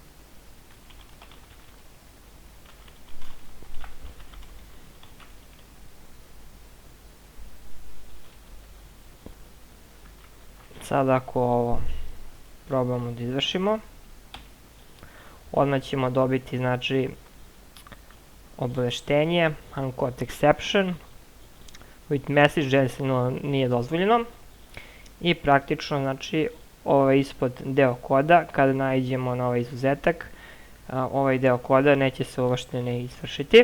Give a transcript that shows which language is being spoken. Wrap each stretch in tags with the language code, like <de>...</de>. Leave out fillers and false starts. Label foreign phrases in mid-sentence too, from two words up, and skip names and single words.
<sr>Sada ako ovo probamo da izvršimo, odmah ćemo dobiti znači obaveštenje</sr> <en>uncaught exception with message</en> <sr>da se nije dozvoljeno i praktično znači ovaj ispod deo koda kada naiđemo na ovaj izuzetak ovaj deo koda neće se uopšte ne izvršiti.</sr>